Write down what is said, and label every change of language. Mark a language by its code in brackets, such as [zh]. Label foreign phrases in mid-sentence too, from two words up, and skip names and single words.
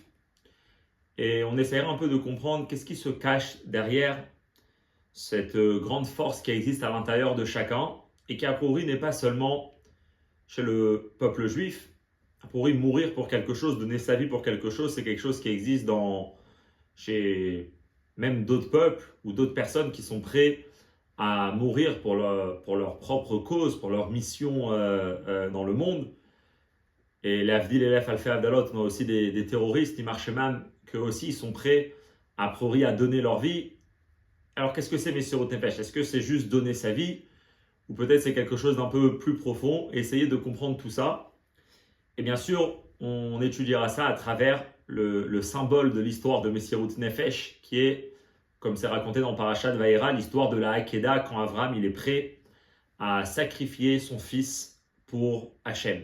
[fr] Et on essaiera un peu de comprendre qu'est-ce qui se cache derrière cette grande force qui existe à l'intérieur de chacun et qui a priori n'est pas seulement chez le peuple juif. A priori, mourir pour quelque chose, donner sa vie pour quelque chose, c'est quelque chose qui existe chez même d'autres peuples ou d'autres personnes qui sont prêts à mourir pour leur propre cause, pour leur mission dans le monde. [he] Et ולהבדיל אלף הבדלות, [fr] on a aussi des terroristes, Imarcheman, qu'eux aussi sont prêts a priori à donner leur vie. Alors qu'est-ce que c'est [he] מסירות נפש? [fr] Est-ce que c'est juste donner sa vie? Ou peut-être c'est quelque chose d'un peu plus profond? Essayer de comprendre tout ça. Et bien sûr, on étudiera ça à travers le symbole de l'histoire de [he] מסירות נפש, [fr] qui est, comme c'est raconté dans Parashat Vayera, l'histoire de la Hakeda, quand Avram il est prêt à sacrifier son fils pour Hachem.